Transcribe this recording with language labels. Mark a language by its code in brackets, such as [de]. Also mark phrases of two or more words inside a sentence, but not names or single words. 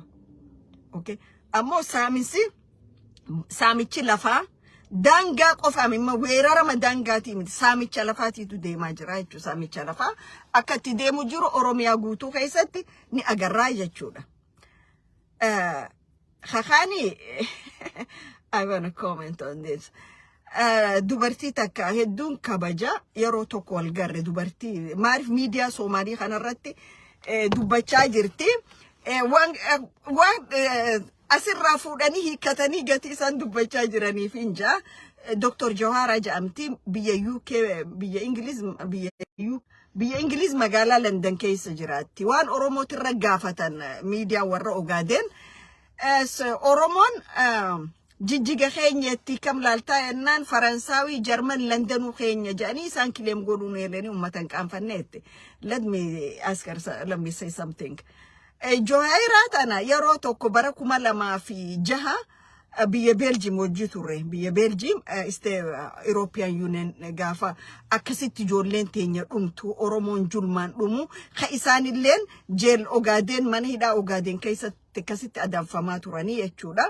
[om] Okay, ammoo saamichi lafaa daangaa qofaam imma weerarama daangaatii miti saamicha lafaatiitu deemaa jira jechuudha. Saamicha lafaa akka itti deemu jiru Oromiyaa guutuu keessatti ni agarraa jechuudha. Khakani, [en] I want to comment on this. [om] Dubartii takka hedduun kabaja yeroo tokko wal garre dubartii maaliif miidiyaa Soomaalii kanarratti dubbachaa jirti. Waan asirraa fuudhanii hiikkatanii gatii isaan dubbachaa jiraniif inja Dr. Jawahara jedhamti biyya UK biyya Ingiliz magaalaa London keessa jiraatti. Waan Oromootirra gaafatan miidiyaa warra Ogaadeen Oromoon jijjiga keenyatti kam laaltaa ennaan Faransaawii Jarman Londonuu keenya jedhanii isaan kileem godhuun eelanii uummatan qaanfanneetti. [en] Let me say something. [om] Jawahara tana yeroo tokko bara 2006 biyya Belgium hojii turre. Biyya Belgium European Union gaafa akkasitti ijoolleen teenya dhumtu Oromoon julmaan dhumu ka isaanilleen jeel Ogaadeen mana hidhaa Ogaadeen keessatti akkasitti adamfamaa turanii jechuudha.